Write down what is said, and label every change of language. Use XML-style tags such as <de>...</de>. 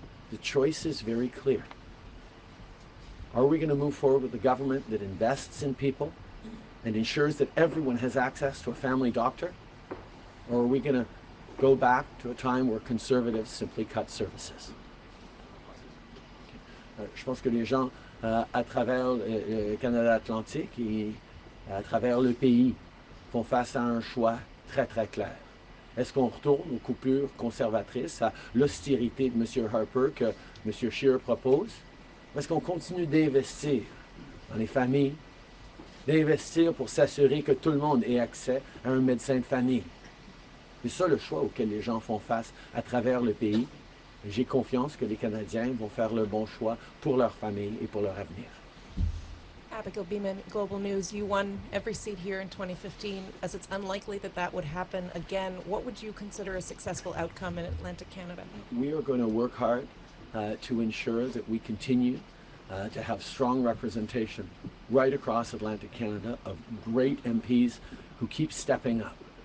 <en>The choice is very clear. Are we going to move forward with a government that invests in people and ensures that everyone has access to a family doctor? Or are we going to go back to a time where conservatives simply cut services?</en> <fr>Je pense que les gens à travers le Canada Atlantique et à travers le pays font face à un choix très très clair. Est-ce qu'on retourne aux coupures conservatrices, à l'austérité de M. Harper que M. Scheer propose? Ou est-ce qu'on continue d'investir dans les familles, d'investir pour s'assurer que tout le monde ait accès à un médecin de famille? C'est ça le choix auquel les gens font face à travers le pays. J'ai confiance que les Canadiens vont faire le bon choix pour leur famille et pour leur avenir.</fr> <en>Abigail Beeman, Global News, you won every seat here in 2015. As it's unlikely that that would happen again, what would you consider a successful outcome in Atlantic Canada? We are going to work hard to ensure that we continue to have strong representation right across Atlantic Canada of great MPs who keep stepping up.</en>